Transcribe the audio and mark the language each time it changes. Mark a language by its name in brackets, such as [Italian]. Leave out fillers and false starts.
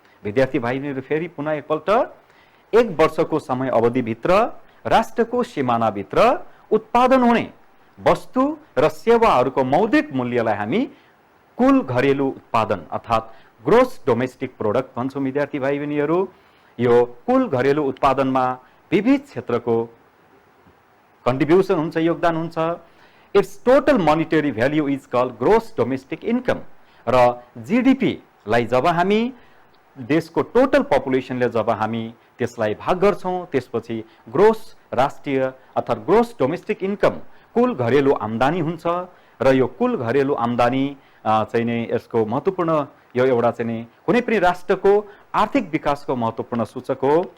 [Nepali] विद्यार्थी भाइहरू फेरि पुनः एकपल्ट, एक वर्षको समय अवधिभित्र राष्ट्रको सीमानाभित्र उत्पादन हुने वस्तु र सेवाहरूको मौद्रिक मूल्यलाई हामी कुल घरेलु उत्पादन अर्थात् ग्रोस डोमेस्टिक प्रोडक्ट भन्छौँ। विद्यार्थी भाइ बहिनीहरू, यो कुल घरेलु उत्पादनमा विविध क्षेत्रको कन्ट्रिब्युसन हुन्छ, योगदान हुन्छ। [English] Its total monetary value is called gross domestic income. [Nepali] र GDP लाई जब हामी देशको टोटल पपुलेसनले जब हामी त्यसलाई भाग गर्छौँ, त्यसपछि ग्रोस राष्ट्रिय अर्थात् ग्रोस डोमेस्टिक इन्कम कुल घरेलु आम्दानी हुन्छ। र यो कुल घरेलु आम्दानी चाहिँ नै यसको महत्त्वपूर्ण यो एउटा चाहिँ नै कुनै पनि राष्ट्रको आर्थिक विकासको महत्त्वपूर्ण सूचक हो।